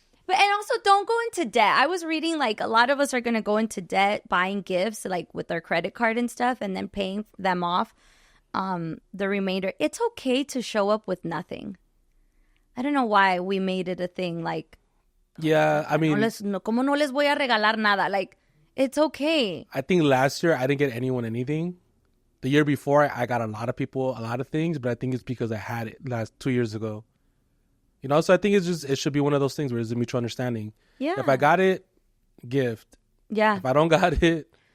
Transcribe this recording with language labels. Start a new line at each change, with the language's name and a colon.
English: And also don't go into debt. I was reading a lot of us are going to go into debt buying gifts with their credit card and stuff and then paying them off the remainder. It's okay to show up with nothing. I don't know why we made it a thing yeah, I mean,
Spanish: como no les voy a regalar nada.
English: It's okay. I think last year I didn't get anyone anything. The year before I got a lot of people a lot of things, but I think it's because I had it last 2 years ago. So I think it should be one of those things where there's a mutual understanding. Yeah. If I got it, gift. Yeah. If I don't got it,